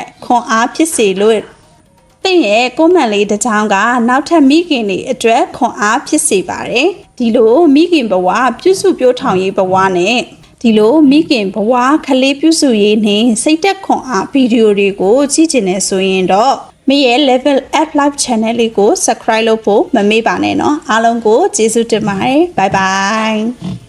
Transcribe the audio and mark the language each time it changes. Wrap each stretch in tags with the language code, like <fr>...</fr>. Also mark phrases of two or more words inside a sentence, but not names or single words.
<my>ခွန်အားဖြစ်စေလို့တင့်ရဲ့ comment လေးတစ်ကြောင်းကနောက်ထပ်မိခင်တွေအတွက်ခွန်အားဖြစ်စေပါတယ်ဒီလိုမိခင်ဘဝပြုစုပြောထောင်ရေးဘဝနဲ့ဒီလိုမိခင်ဘဝခလေးပြုစုရေးနဲ့စိတ်သက်ခွန်အားဗီဒီယိုတွေကိုကြည့်ချင်နေဆိုရင်တော့မိရဲ့ level up live channel လေးကို subscribe လုပ်ဖို့မမေ့ပါနဲ့เนาะအားလုံးကိုကျေးဇူးတင်ပါတယ်</my> <en>bye bye</en>